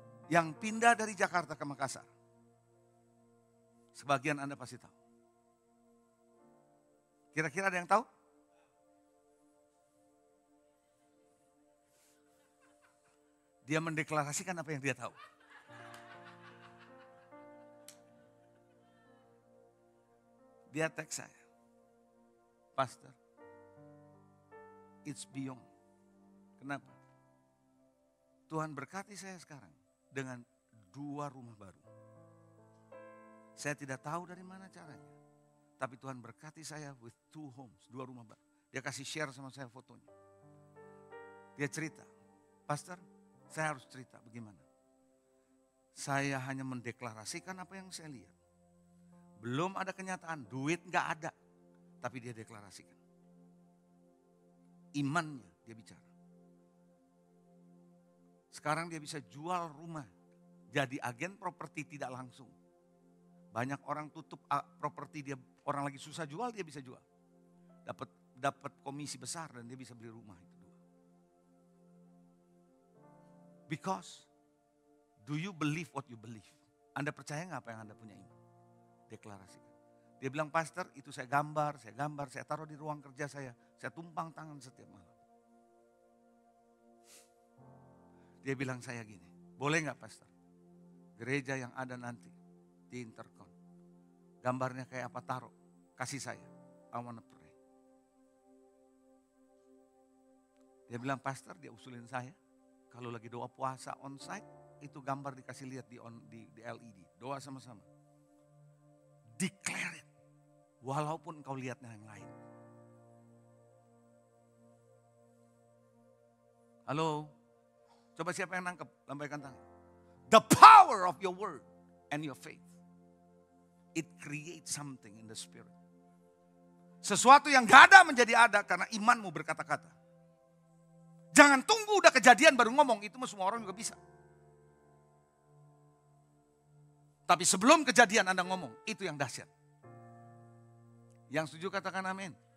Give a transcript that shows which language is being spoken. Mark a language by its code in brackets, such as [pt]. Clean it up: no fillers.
[id] yang pindah dari Jakarta ke Makassar. Sebagian Anda pasti tahu. Kira-kira ada yang tahu? Dia mendeklarasikan apa yang dia tahu. Dia teks saya, Pastor, [en] it's beyond. [id] Kenapa? Tuhan berkati saya sekarang dengan 2 rumah baru. Saya tidak tahu dari mana caranya. Tapi Tuhan berkati saya [en] with 2 homes, [id] 2 rumah baru. Dia kasih share sama saya fotonya. Dia cerita, Pastor, saya harus cerita bagaimana. Saya hanya mendeklarasikan apa yang saya lihat. Belum ada kenyataan, duit gak ada. Tapi dia deklarasikan. Imannya dia bicara. Sekarang dia bisa jual rumah. Jadi agen properti tidak langsung. Banyak orang tutup properti, dia orang lagi susah jual, dia bisa jual. Dapat komisi besar dan dia bisa beli rumah itu 2. [en] Because do you believe what you believe? [id] Anda percaya gak apa yang Anda punya iman? Deklarasikan. Dia bilang, Pastor, itu saya gambar, saya taruh di ruang kerja saya tumpang tangan setiap malam. Dia bilang saya gini, boleh gak Pastor? Gereja yang ada nanti di Intercon, gambarnya kayak apa, taruh, kasih saya, [en] I wanna pray. [id] Dia bilang, Pastor, dia usulin saya, kalau lagi doa puasa onsite, itu gambar dikasih lihat di LED, doa sama-sama. [en] Declare it. [id] Walaupun engkau lihatnya yang lain. Halo. Coba siapa yang nangkep? Lambaikan tangan. [en] The power of your word and your faith. It creates something in the spirit. [id] Sesuatu yang gak ada menjadi ada karena imanmu berkata-kata. Jangan tunggu udah kejadian baru ngomong. Itu semua orang juga bisa. Tapi sebelum kejadian Anda ngomong, itu yang dahsyat. Yang setuju katakan amin.